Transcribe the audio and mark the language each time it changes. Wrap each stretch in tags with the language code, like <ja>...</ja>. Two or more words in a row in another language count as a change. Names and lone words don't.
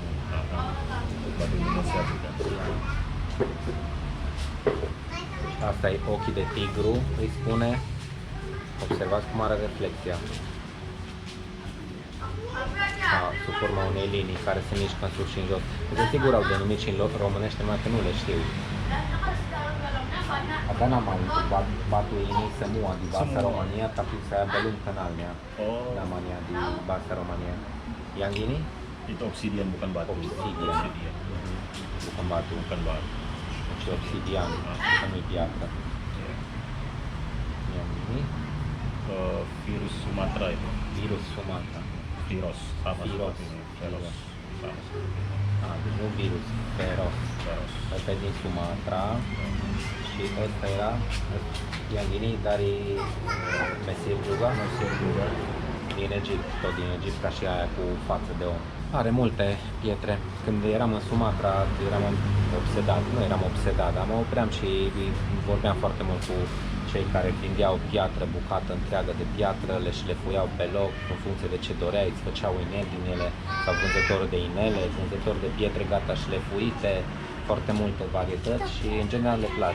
<id>Untuk batu Indonesia juga.</id> <ro>Asta e ochii de tigru, îi spune. Observați cum are reflexia. Sub forma unei linii care se mișcă în sus și în jos. De sigur au denumit și în românește, numai că nu le știu.</ro> <id>Ada namanya batu ini semua di bahasa Semua. Romania, tapi saya belum kenalnya Oh, namanya di bahasa Romania. Yang ini itu obsidian bukan batu. Obsidian. bukan batu, Bukan batu.</id> <ro>deci obsidian, bukan piatră.</ro> <id>Ya. Yang ini Virus Sumatera itu. virus Sumatra. Virus sama Virus. seperti ini. Virus. Sama seperti ini.</id> <ro>Deci nu virus, feros.</ro> <id>Virus.</id> <ro>Ăsta e din Sumatra și ăsta era</ro> <id>yang ini dari Mesir juga, Mesir juga.</id> <ro>din Egipt, tot din Egipt, ca și aia cu față de om. Are multe pietre. Când eram în Sumatra, eram obsedat, nu eram obsedat, dar mă opream și vorbeam foarte mult cu cei care vindeau piatră, bucată întreagă de piatră, le șlefuiau pe loc în funcție de ce doreai, îți făceau inel din ele, sau vânzători de inele, vânzători de pietre gata șlefuite, foarte multe varietăți și în general le place.</ro>